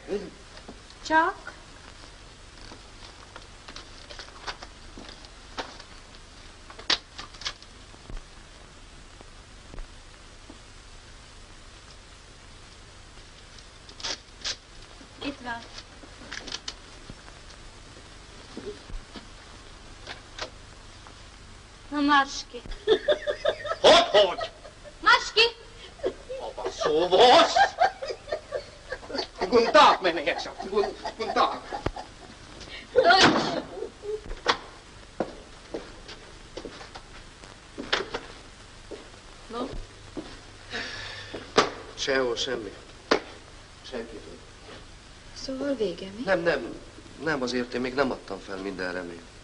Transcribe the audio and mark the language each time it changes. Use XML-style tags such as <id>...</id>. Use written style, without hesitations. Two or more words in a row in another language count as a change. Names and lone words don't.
<hu>Csak? Itt van. Na, marss ki. Hogy? Marss ki!</hu> <de>Aber sowas? Guten Tag, meine Herrschaft. Guten Tag. Deutsch.</de> <hu>No? Sehol semmi. Senkitől. Szóval vége, mi? Nem, azért én még nem adtam fel minden reményt.</hu>